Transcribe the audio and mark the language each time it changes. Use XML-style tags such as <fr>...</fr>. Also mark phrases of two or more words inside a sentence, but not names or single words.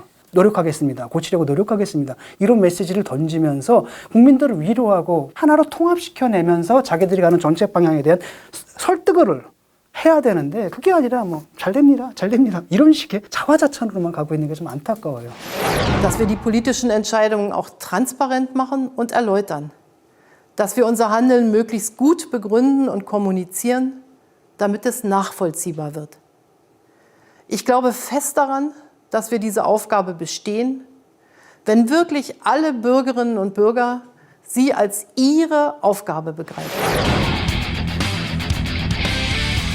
<ko>노력하겠습니다. 고치려고 노력하겠습니다. 이런 메시지를 던지면서 국민들을 위로하고 하나로 통합시켜내면서 자기들이 가는 정책 방향에 대한 설득을 해야 되는데 그게 아니라 뭐 잘 됩니다. 이런 식의 자화자찬으로만 가고 있는 게 좀 안타까워요.</ko> <de>Dass wir die politischen Entscheidungen auch transparent machen und erläutern. Dass wir unser Handeln möglichst gut begründen und kommunizieren, damit es nachvollziehbar wird. Ich glaube fest daran, dass wir diese Aufgabe bestehen, wenn wirklich alle Bürgerinnen und Bürger sie als ihre Aufgabe begreifen.</de>